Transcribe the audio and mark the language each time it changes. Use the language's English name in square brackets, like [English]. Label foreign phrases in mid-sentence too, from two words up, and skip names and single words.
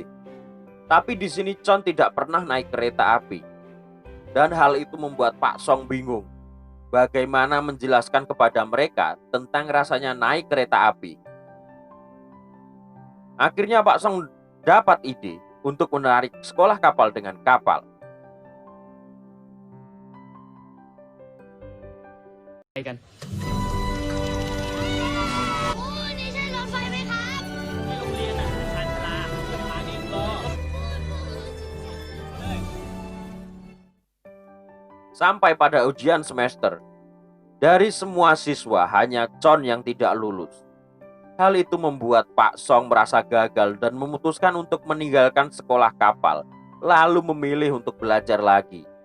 [Indonesian] Tapi di sini Chon tidak pernah naik kereta api. Dan hal itu membuat Pak Song bingung bagaimana menjelaskan kepada mereka tentang rasanya naik kereta api. Akhirnya Pak Song dapat ide untuk menarik sekolah kapal dengan kapal. [Thai] ไปกัน โอ้นี่ใช่รถไฟไหมครับ ที่โรงเรียนอ่ะชันชาลาสถานีรอ [Indonesian] Sampai pada ujian semester, dari semua siswa hanya Chon yang tidak lulus. Hal itu membuat Pak Song merasa gagal dan memutuskan untuk meninggalkan sekolah kapal, lalu memilih untuk belajar lagi.